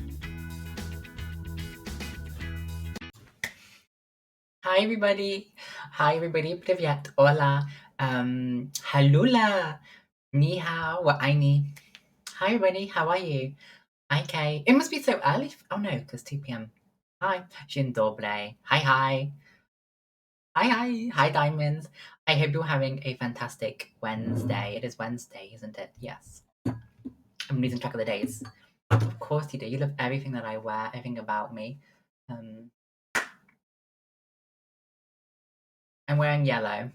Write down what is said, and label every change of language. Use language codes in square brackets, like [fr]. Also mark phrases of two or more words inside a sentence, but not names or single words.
[en] Hi everybody. Hi, everybody. [ru] Привет. [es] Hola. [zh] Halula. Ni hao. Wa aini. [en] Hi, everybody. How are you? Okay. It must be so early. Oh, no, because 2 p.m. Hi. [pl] Dzień dobry. [en] Hi, hi. Hi, hi. Hi, Diamonds. I hope you're having a fantastic Wednesday. It is Wednesday, isn't it? Yes. I'm losing track of the days. Of course you do. You love everything that I wear, everything about me. I'm wearing yellow.